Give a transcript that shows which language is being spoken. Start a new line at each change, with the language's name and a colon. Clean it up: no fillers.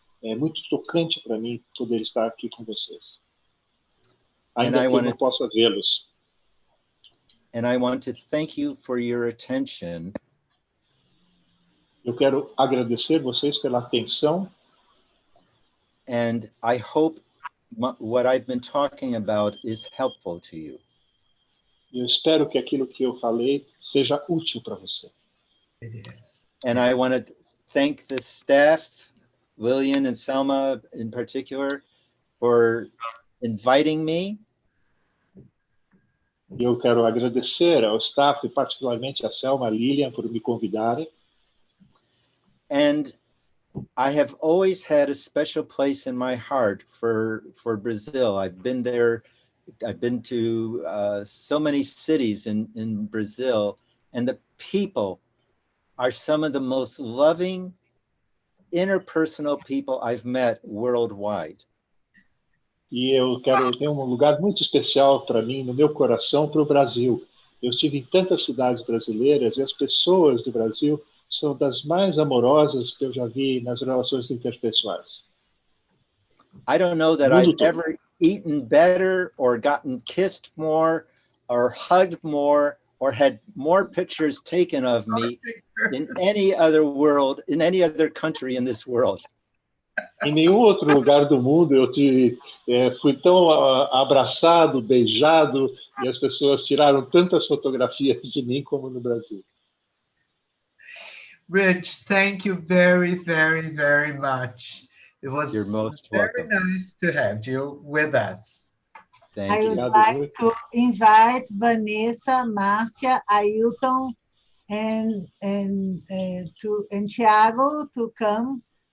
Portuguese: É muito tocante para mim poder estar aqui com vocês. Ainda que eu não possa vê-los.
English: And I want to thank you for your attention.
Portuguese: Eu quero agradecer vocês pela atenção.
English: And I hope what I've been talking about is helpful to you.
Portuguese: Eu espero que aquilo que eu falei seja útil para você.
English: And I want to thank the staff, Lillian and Selma in particular, for inviting me.
Portuguese: Eu quero agradecer ao staff, particularmente a Selma e a Lilian, por me convidarem.
English: And I have always had a special place in my heart for Brazil. I've been there. I've been to so many cities in Brazil, and the people are some of the most loving, interpersonal people I've met worldwide.
Portuguese: E eu tenho um lugar muito especial para mim, no meu coração, para o Brasil. Eu estive em tantas cidades brasileiras e as pessoas do Brasil são das mais amorosas que eu já vi nas relações interpessoais.
English: I don't know that I've ever eaten better or gotten kissed more or hugged more or had more pictures taken of me in any other world, in any other country in this world.
Portuguese: Em nenhum outro lugar do mundo eu fui tão abraçado, beijado, e as pessoas tiraram tantas fotografias de mim como no Brasil.
English: Rich, thank you very, very, very much. It was very nice to have you with us. I would like to invite Vanessa, Márcia, Ailton, and Thiago to come.